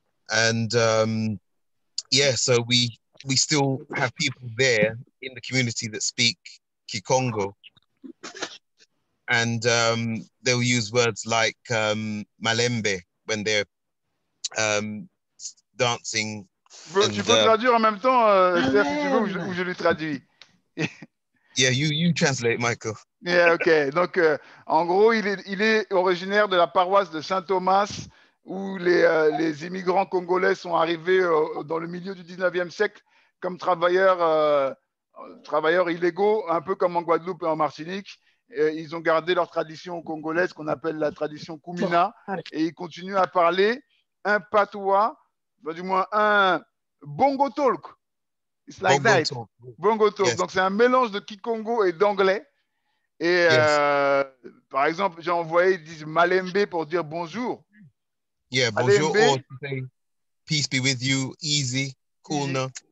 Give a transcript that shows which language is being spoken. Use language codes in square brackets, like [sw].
[en] And yeah, so we still have people there in the community that speak Kikongo. And they'll use words like malembe when they're dancing. [fr] Tu peux traduire en même temps, Steph, si tu veux, ou je lui traduis. [en] Yeah, you translate, Michael. Yeah, ok. [fr] Donc, en gros, il est originaire de la paroisse de Saint-Thomas, où les immigrants congolais sont arrivés dans le milieu du 19e siècle comme travailleurs illégaux, un peu comme en Guadeloupe et en Martinique. Ils ont gardé leur tradition congolaise qu'on appelle la tradition Kumina, et ils continuent à parler un patois, du moins un bongo talk. [en] It's like Bongo that. talk. Bongo talk. Yes. [fr] Donc c'est un mélange de Kikongo et d'anglais. Et par exemple, j'ai envoyé, ils disent malembe pour dire bonjour. [en] Yeah, bonjour, or to say peace be with you, easy, cool now.